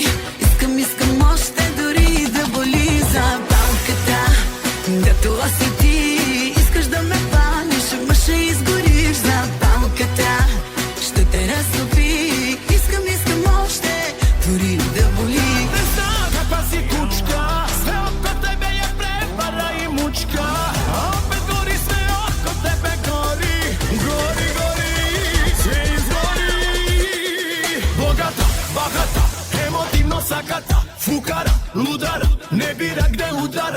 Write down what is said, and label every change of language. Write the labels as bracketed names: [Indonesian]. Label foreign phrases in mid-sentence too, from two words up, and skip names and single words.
[Bulgarian] Искам още дори да боли. Запалката, да това си ти. Искаш да ме палиш, ама ще изгориш. Запалката ще те разтопи. Искам още дори да боли. Не знам каква си кучка, [Serbian] sve oko tebe je prevara i mučka. A opet gori sve oko tebe gori, sve izgori. Bogata, bahata, emotivno sakata, fukara, ludara, ne bira gde udara.